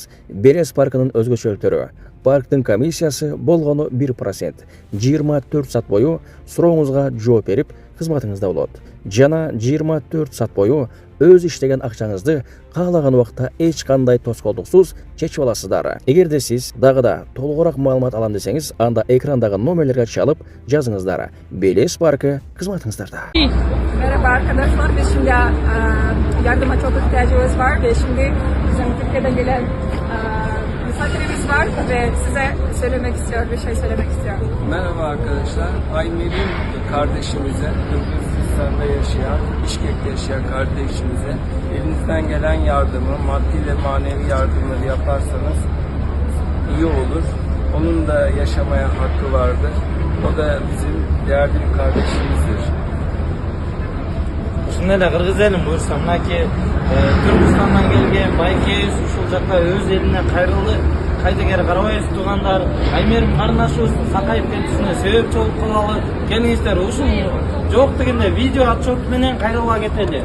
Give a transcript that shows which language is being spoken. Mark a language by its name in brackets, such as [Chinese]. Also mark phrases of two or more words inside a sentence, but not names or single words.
[Kyrgyz] Белес паркынын өзгөчөлүктөрү: парктын комиссиясы болгону 1%, 24 саат бою сурооңузга жооп берип, кызматыңызда болот. Жана 24 саат бою өз иштеген акчаңызды каалаган убакта эч кандай тоскоолдуксуз чечип аласыздар. Эгерде сиз дагы да толугураак маалымат алам десеңиз, анда экрандагы номерлерге чалып жазыңыздар. Белес паркы кызматыңыздарда. [Turkish] Merhaba arkadaşlar, biz şimdi yardıma çok ihtiyacımız var ve şimdi bizim Türkiye'den gelen misafirimiz var ve size söylemek istiyor, bir şey söylemek istiyor. Merhaba arkadaşlar, Aymerim kardeşimize, Kırgızistan'da yaşayan, Bişkek'te yaşayan kardeşimize elinizden gelen yardımı, maddi ve manevi yardımları yaparsanız iyi olur. Onun da yaşamaya hakkı vardır. O da bizim değerli bir kardeşimizdir. [Kyrgyz] Şunda эле кыргыз элим буюрса, мынакей Түркүстандан келген байкебиз ушул жакка өз элине кайрылды. кайдыгер карабаев туугандар, Аймерим карындашыбыз сакайып кетүүсүнө себепчи болуп калалы. Келиңиздер ушул жок дегенде видео отчет менен кайрыла кетели.